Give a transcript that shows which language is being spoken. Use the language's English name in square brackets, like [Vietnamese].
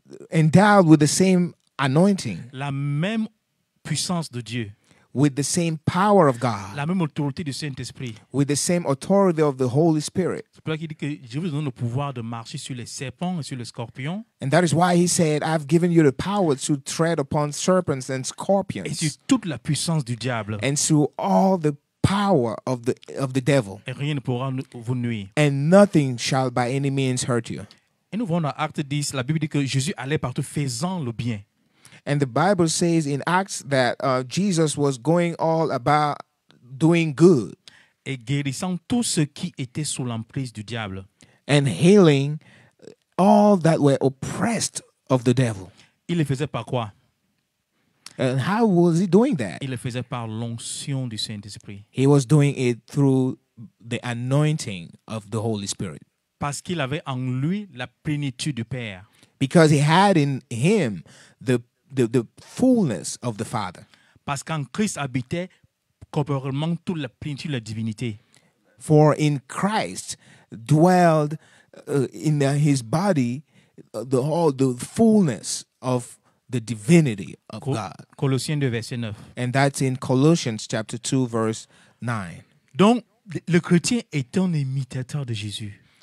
[English] Endowed with the same anointing. [French] La même puissance de Dieu. [English] With the same power of God. [French] La même autorité du Saint-Esprit. [English] With the same authority of the Holy Spirit. [French] C'est pour ça qu'il dit que je vous donne le pouvoir de marcher sur les serpents et sur les scorpions. [English] And that is why he said, I've given you the power to tread upon serpents and scorpions. [French] Et sur toute la puissance du diable. [English] And through all the power of the devil. [French] Et rien ne pourra vous nuire. [English] And nothing shall by any means hurt you. [French] Et nous voyons dans Acte 10, la Bible dit que Jésus allait partout faisant le bien. [English] And the Bible says in Acts that Jesus was going all about doing good. [French] Et guérissant tous ceux qui étaient sous l'emprise du diable. [English] And healing all that were oppressed of the devil. [French] Il le faisait par quoi? [English] And how was he doing that? [French] Il le faisait par l'onction du Saint-Esprit. [English] He was doing it through the anointing of the Holy Spirit. [French] Parce qu'il avait en lui la plénitude du Père. [English] Because he had in him the fullness of the Father. [French] Parce qu'en Christ habitait corporellement toute la plénitude de la divinité. [English] For in Christ dwelled in his body the fullness of the divinity of God. [French] Colossiens 2, verset 9. [English] And that's in Colossians chapter 2, verse 9. [French] Donc, le chrétien est un imitateur de Jésus.